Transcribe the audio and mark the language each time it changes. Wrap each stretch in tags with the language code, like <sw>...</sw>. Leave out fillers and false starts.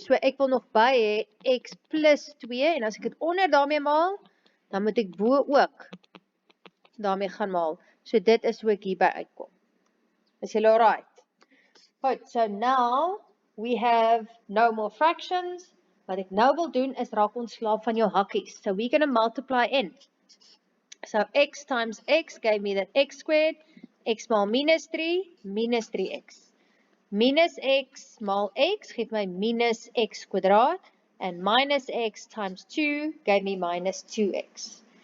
<af>So ek wil nog by hê x plus 2. En as ek dit onder daarmee maal, dan moet ek bo ook daarmee gaan maal. So dit is hoe ek hierby uitkom. Is julle alright?</af> <en>Goed, so now we have no more fractions.</en> <af>Wat ek nou wil doen is raak ontslaaf van jou hakkies.</af> <en>So we're going to multiply in. So x times x gave me that x squared.</en> <af>X maal minus 3, minus 3x. Minus x maal x geef my minus x kwadraat.</af> <en>And minus x times 2 gave me minus 2x.</en>